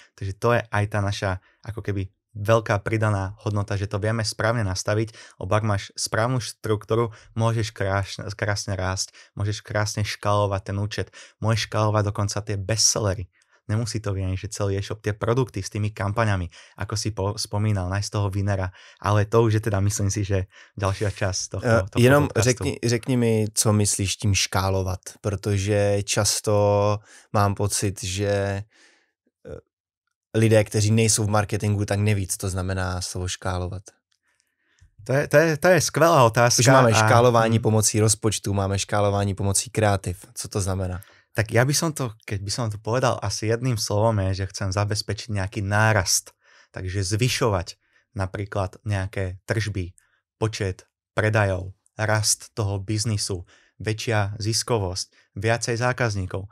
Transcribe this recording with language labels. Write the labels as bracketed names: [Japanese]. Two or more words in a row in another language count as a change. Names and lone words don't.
[Slovak] Takže to je aj tá naša ako keby veľká pridaná hodnota, že to vieme správne nastaviť, lebo ak máš správnu štruktúru, môžeš krásne rásť, môžeš krásne škálovať ten účet, môžeš škálovať dokonca tie bestsellery. Nemusí to byť, že celý e-shop, tie produkty s tými kampaňami, ako si spomínal, nájsť toho winnera, ale to už je teda, myslím si, že ďalšia časť tohto jenom podcastu. [Czech] řekni mi, co myslíš tím škálovat, protože často mám pocit, že lidé, kteří nejsou v marketingu, tak neví, co to znamená slovo škálovat. [Slovak] To je skvelá otázka. [Czech] Už máme škálování pomocí rozpočtu, máme škálování pomocí kreativ. Co to znamená? [Slovak] Tak ja by som to, keď by som to povedal asi jedným slovom, je, že chcem zabezpečiť nejaký nárast. Takže zvyšovať napríklad nejaké tržby, počet predajov, rast toho biznisu, väčšia ziskovosť, viacej zákazníkov.